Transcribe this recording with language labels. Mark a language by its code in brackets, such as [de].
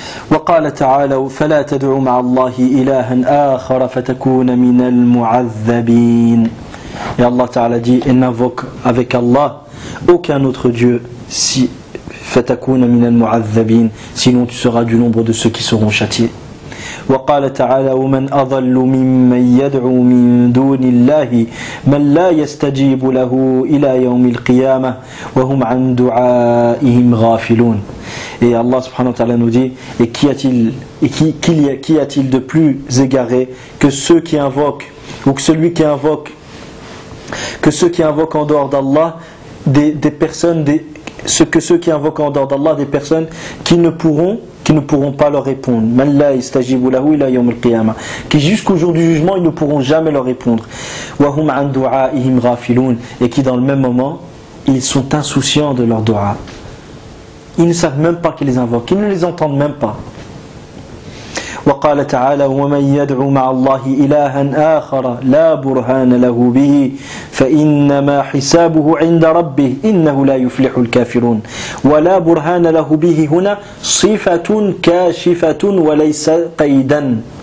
[ar] وقال تعالى فلا تدعوا مع الله إلها آخر فتكون من المعذبين. [fr] Et Allah Ta'ala dit et n'invoque avec Allah aucun autre dieu si [ar] فتكون من المعذبين [fr] sinon tu seras du nombre de ceux qui seront châtiés. [ar] وقال تعالى ومن أضل ممن يدعو من دون الله من لا يستجيب له إلى يوم القيامة وهم عن دعائهم غافلون. [fr] Et Allah subhanahu wa ta'ala nous dit et qu'y a-t-il de plus égaré que ceux qui invoquent ou que celui qui invoque que ceux qui invoquent en dehors d'Allah des personnes qui ne pourront pas leur répondre. [ar] Man la yastajibu lahu ila yawm al-qiyamah. [fr] Qui jusqu'au jour du jugement, ils ne pourront jamais leur répondre. [ar] Wa hum an du'a'ihim ghafiloun. [fr] Et qui dans le même moment, ils sont insouciants de leur dua. ils ne savent même pas qu'ils les invoquent, ils ne les entendent même pas. [ar] وقال تعالى ومن يدعو مع الله إلها آخر لا برهان له به فإنما حسابه عند ربه إنه لا يفلح الكافرون ولا برهان له به هنا صفة كاشفة وليس قيدا